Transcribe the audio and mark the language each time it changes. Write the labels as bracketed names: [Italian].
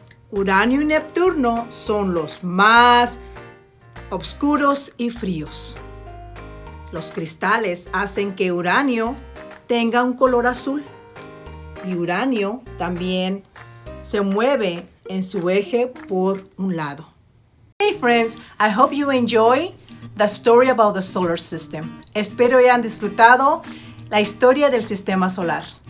[Spanish] Uranio y Neptuno son los más oscuros y fríos. Los cristales hacen que Uranio tenga un color azul y Uranio también se mueve en su eje por un lado. [English] Hey friends, I hope you enjoy the story about the solar system. [Spanish] Espero hayan disfrutado la historia del sistema solar.